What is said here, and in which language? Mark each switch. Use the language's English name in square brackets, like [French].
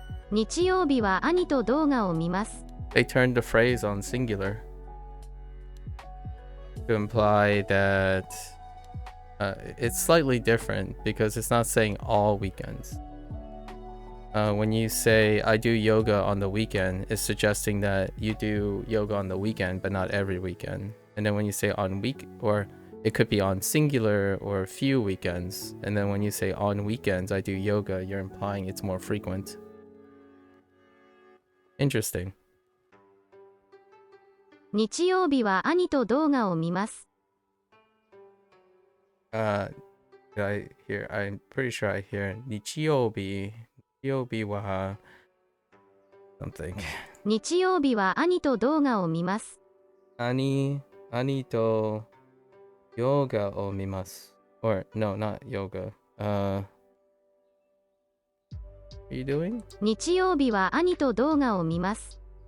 [Japanese] 日曜日は兄と動画を見ます。 [English] They turned the phrase on singular to imply that it's slightly different because it's not saying all weekends. When you say I do yoga on the weekend, it's suggesting that you do yoga on the weekend but not every weekend. And then when you say on week, or it could be on singular or a few weekends. And then when you say on weekends I do yoga, you're implying it's more frequent. Interesting. [Japanese] 日曜日は兄と動画を見ます。 [English] Did I hear? I'm pretty sure I hear [Japanese] 日曜日は [English] something. [Japanese] 日曜日は兄と動画を見ます。兄とヨガを見ます。 [English] Or no, not yoga. What are you doing? [Japanese] 日曜日は兄と動画を見ます。